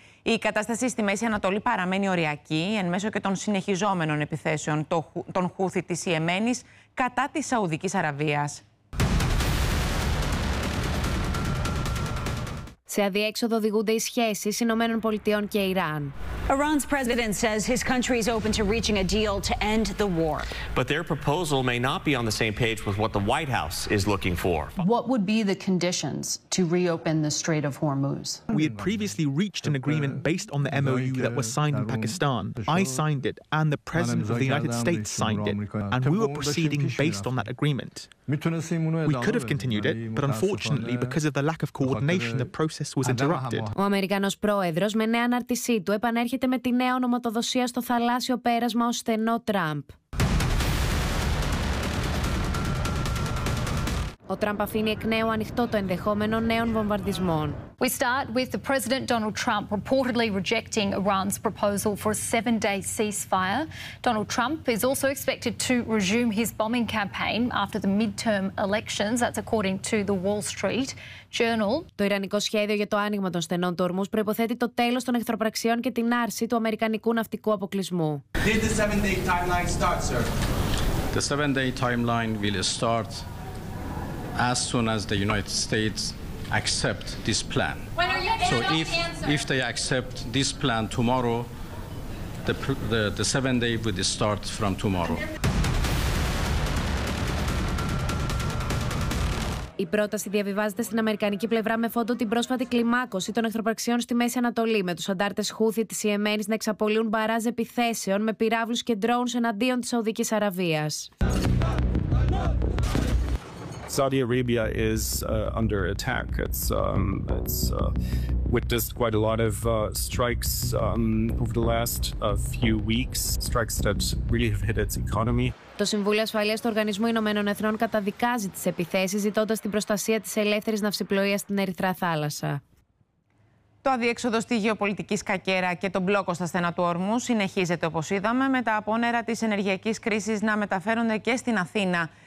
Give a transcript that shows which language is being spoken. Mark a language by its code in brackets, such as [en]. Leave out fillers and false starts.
[el] Η κατάσταση στη Μέση Ανατολή παραμένει οριακή, εν μέσω και των συνεχιζόμενων επιθέσεων των Χούθη της Ιεμένης κατά της Σαουδικής Αραβίας. Σε αδιέξοδο οδηγούνται οι σχέσεις Ηνωμένων Πολιτειών και Ιράν. [en] Iran's president says his country is open to reaching a deal to end the war. But their proposal may not be on the same page with what the White House is looking for. What would be the conditions to reopen the Strait of Hormuz? We had previously reached an agreement based on the MOU that was signed in Pakistan. I signed it and the president of the United States signed it. And we were proceeding based on that agreement. We could have continued it, but unfortunately, because of the lack of coordination, the process was interrupted. [el] Ο Αμερικανός Πρόεδρος με νέα αναρτησή του επανέρχεται με τη νέα ονοματοδοσία στο θαλάσσιο πέρασμα ως στενό Τραμπ. Ο Τραμπ αφήνει εκ νέου ανοιχτό το ενδεχόμενο νέων βομβαρδισμών. [en] We start with the President Donald Trump reportedly rejecting Iran's proposal for a 7-day ceasefire. Donald Trump is also expected to resume his bombing campaign after the midterm elections. That's according to the Wall Street Journal. [el] Το ιρανικό σχέδιο για το άνοιγμα των στενών του Ορμούς προϋποθέτει το τέλος των εχθροπραξιών και την άρση του αμερικανικού ναυτικού αποκλεισμού. [en] Did the 7-day timeline start, sir? The 7-day timeline will start as soon as the United States accept this plan. So if they accept this plan tomorrow, the 7-day would start from tomorrow. [el] Η πρόταση διαβιβάζεται στην αμερικανική πλευρά με φόντο την πρόσφατη κλιμάκωση των εχθροπραξιών στη Μέση Ανατολή, με τους αντάρτες Χούθη της Ιεμένης να εξαπολύουν μπαράζ επιθέσεων με πυράβλους και ντρόουνς εναντίον της Σαουδικής Αραβίας. [en] Saudi Arabia is under attack. It's witnessed quite a lot of strikes over the last few weeks. Strikes that really have hit its economy. [el] Το Συμβούλιο Ασφαλείας του Οργανισμού Ηνωμένων Εθνών καταδικάζει τις επιθέσεις, ζητώντας την προστασία της ελεύθερης ναυσιπλοείας στην Ερυθρά Θάλασσα. Το αδιέξοδο στη γεωπολιτική σκακέρα και τον μπλόκο στα στενά του Ορμού συνεχίζεται, όπως είδαμε, με τα απόνερα της ενεργειακής κρίσης να μεταφέρονται και στην Αθήνα.